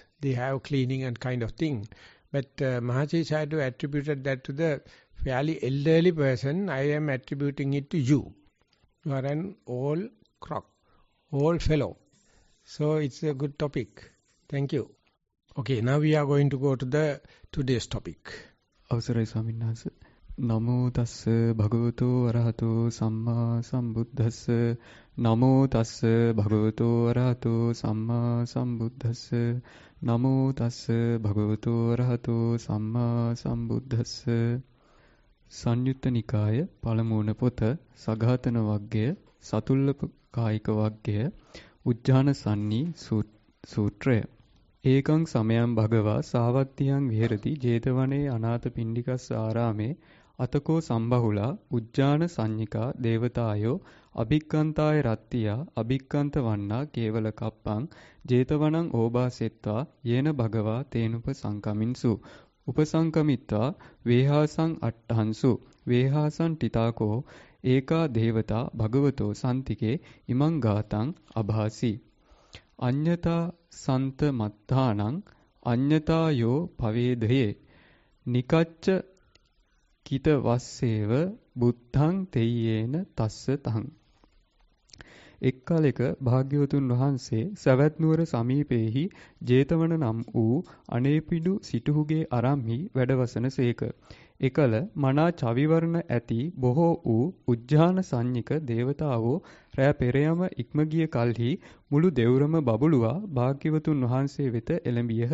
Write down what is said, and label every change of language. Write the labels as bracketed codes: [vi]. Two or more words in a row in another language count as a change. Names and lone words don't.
[en] They have cleaning and kind of thing. But Mahasi Sayadaw attributed that to the fairly elderly person. I am attributing it to you. You are an old crock, old fellow. So it's a good topic. Thank you. Okay, now we are going to go to today's topic. [si] අවසරයි ස්වාමීන් වහන්සේ. [pi] නමෝ තස්ස භගවතෝ අරහතෝ සම්මා සම්බුද්දස්ස. නමෝ තස්ස භගවතෝ අරහතෝ සම්මා සම්බුද්දස්ස. නමෝ තස්ස භගවතෝ අරහතෝ සම්මා සම්බුද්දස්ස. [si] සංයුත්ත නිකාය පළමුවන පොත සඝාතන වග්ගය සතුල්ල කායික වග්ගය උජ්ජාන සන්නී සූත්‍රය. [pi] ඒකං සමයං භගවා සාවත්තියං විහෙරති ජේතවනේ අනාථ පිණ්ඩිකස්ස ආරාමේ අතකෝ සම්බහුලා උජ්ජාන සංඤිකා දේවතායෝ අභික්කන්තාය රත්තියා අභික්කන්ත වන්නා කේවල කප්පං ජේතවනං ඕබාසෙත්වා යේන භගවා තේනුප සංකමින්සු උපසංකමිත්වා වේහාසං අට්ඨංසු වේහාසං ටිතාකෝ ඒකා දේවතා භගවතෝ සන්තිකේ ඉමං ගාතං අභාසි අඤ්ඤතා සන්ත මත්තානං අඤ්ඤතායෝ පවේදයේ නිකච්ච කිත වස්සේව බුද්ධං තෙය්‍යේන තස්ස තං [si] එක් කලෙක භාග්‍යවතුන් වහන්සේ සවැත් නුවර සමීපයේහි ජේතවන නම් වූ අනේපිඩු සිටුහුගේ අරම්හි වැඩවසනසේක. එකල මනා චවිවර්ණ ඇති බොහෝ වූ උජ්ජාන සංඤික දේවතාවෝ රැ පෙරයම ඉක්ම ගිය කල්හි මුළු දෙවුරම බබළුවා භාග්‍යවතුන් වහන්සේ වෙත එළඹියහ.